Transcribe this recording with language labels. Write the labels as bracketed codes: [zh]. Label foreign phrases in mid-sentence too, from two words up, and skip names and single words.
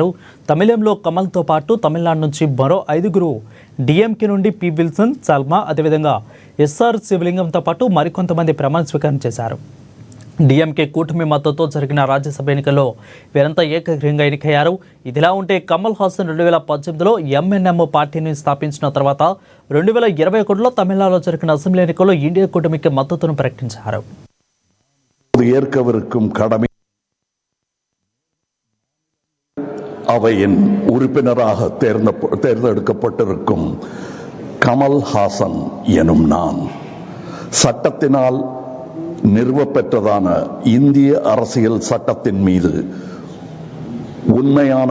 [te] తమిళంలో కమల్తో పాటు తమిళనాడు నుంచి మరో 5గురు, డిఎంకే నుండి పి విల్సన్, సల్మా, అదేవిధంగా ఎస్ఆర్ శివలింగంతో పాటు మరికొంతమంది ప్రమాణ స్వీకారం చేశారు. డిఎంకే కూటమి మద్దతుతో జరిగిన రాజ్యసభ ఎన్నికల్లో వీరంతా ఏకగ్రీవంగా ఎన్నికయ్యారు. ఇదిలా ఉంటే కమల్ హాసన్ 2018లో ఎంఎన్ఎం పార్టీని స్థాపించిన తర్వాత 2021లో తమిళనాడులో జరిగిన అసెంబ్లీ ఎన్నికల్లో ఇండియా కూటమికి మద్దతును ప్రకటించారు. [ta] ஏற்கவிருக்கும் கடமை அவையின் உறுப்பினராக தேர்ந்தெடுக்கப்பட்டிருக்கும் கமல் ஹாசன் எனும் நான் சட்டத்தினால் நிறுவப்பெற்றதான இந்திய அரசியல் சட்டத்தின் மீது உண்மையான